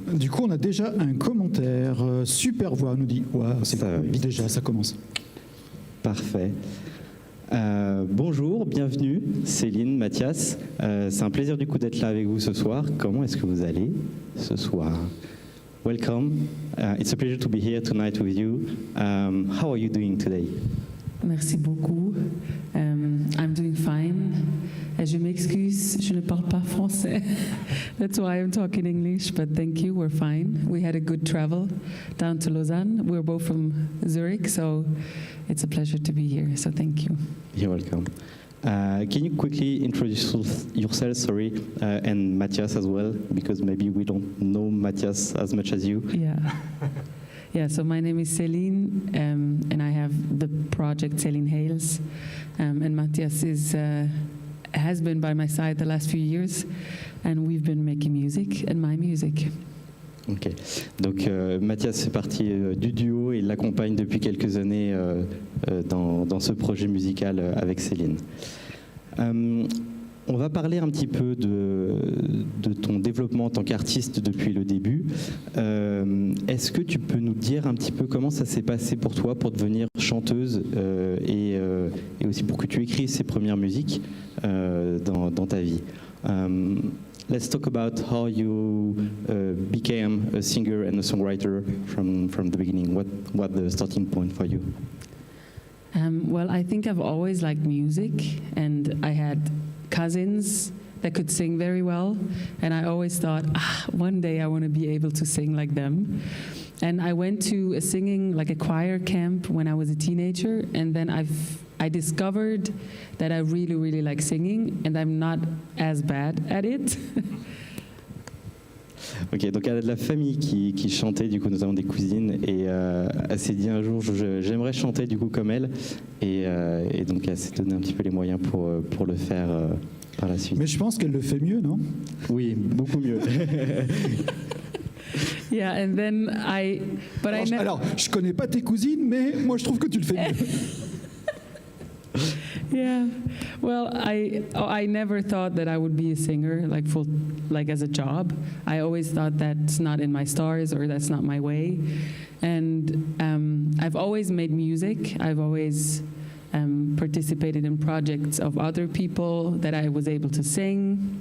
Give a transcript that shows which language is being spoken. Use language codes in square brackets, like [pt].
[fr] Du coup, on a déjà un commentaire. Super voix, nous dit. Ouais, c'est ça, cool. Déjà, ça commence. Parfait. Bonjour, bienvenue Céline, Mathias. C'est un plaisir du coup d'être là avec vous ce soir. Comment est-ce que vous allez ce soir? [en] Welcome. It's a pleasure to be here tonight with you. How are you doing today? [fr] Merci beaucoup. [en] I'm doing fine. [fr] Je m'excuse, je ne parle pas français. [en] That's why I'm talking English, but thank you, we're fine. We had a good travel down to Lausanne. We're both from Zurich, so it's a pleasure to be here, so thank you. You're welcome. Can you quickly introduce yourself, and Matthias as well, because maybe we don't know Matthias as much as you. Yeah, so my name is Céline, and I have the project Céline Hales, and Matthias has been by my side the last few years, and we've been making music and my music. Ok. [fr] Donc Mathias fait partie du duo et l'accompagne depuis quelques années dans ce projet musical avec Céline. On va parler un petit peu de ton développement en tant qu'artiste depuis le début. Est-ce que tu peux nous dire un petit peu comment ça s'est passé pour toi pour devenir chanteuse et aussi pour que tu écrives ces premières musiques dans ta vie? [en] Let's talk about how you became a singer and a songwriter from the beginning. What the starting point for you? Well, I think I've always liked music, and I had cousins that could sing very well, and I always thought, one day I want to be able to sing like them. And I went to a choir camp when I was a teenager, and then I discovered that I really, really like singing, and I'm not as bad at it. [fr] Ok, donc elle a de la famille qui chantait, du coup nous avons des cousines, et elle s'est dit un jour j'aimerais chanter du coup comme elle, et donc elle s'est donné un petit peu les moyens pour le faire par la suite. Mais je pense qu'elle le fait mieux, non? Oui, beaucoup mieux. [en] Yeah, and then [fr] alors, je connais pas tes cousines, mais moi je trouve que tu le fais mieux. [en] Yeah, well, I never thought that I would be a singer, like as a job. I always thought that's not in my stars, or that's not my way. And I've always made music. I've always participated in projects of other people that I was able to sing.